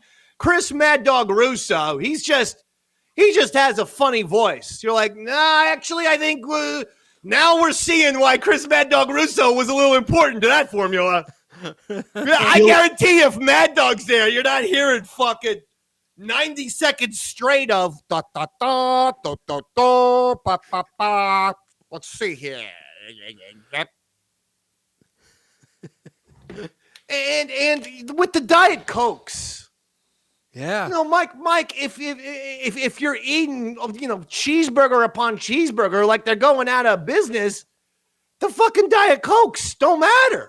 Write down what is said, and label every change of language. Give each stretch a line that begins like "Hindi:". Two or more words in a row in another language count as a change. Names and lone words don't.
English: Chris Mad Dog Russo, he just has a funny voice. You're like, nah, actually, I think now we're seeing why Chris Mad Dog Russo was a little important to that formula. I guarantee if Mad Dog's there, you're not hearing fucking 90 seconds straight of da da da da da da pa pa pa. Let's see here. And with the Diet Cokes. Yeah. You know, Mike, if you're eating, cheeseburger upon cheeseburger like they're going out of business, the fucking Diet Cokes don't matter.